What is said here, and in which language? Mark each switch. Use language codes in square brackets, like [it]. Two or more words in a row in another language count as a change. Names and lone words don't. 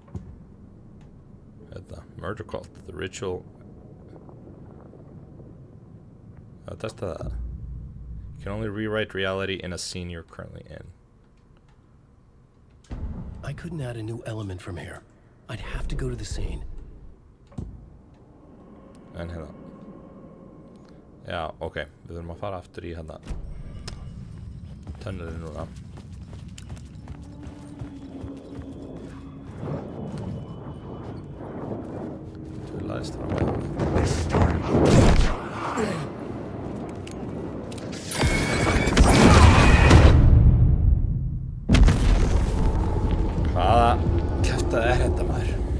[en] At the murder cult, the ritual. [is] Testa það. [en] You can only rewrite reality in a scene you're currently in. I couldn't add a new element from here. I'd have to go to the scene. [is] En hérna. Já, ok. Við þurfum að fara aftur í hérna tunnelin núna. Þú læðist fram með hvaða kjaftaði þetta maður?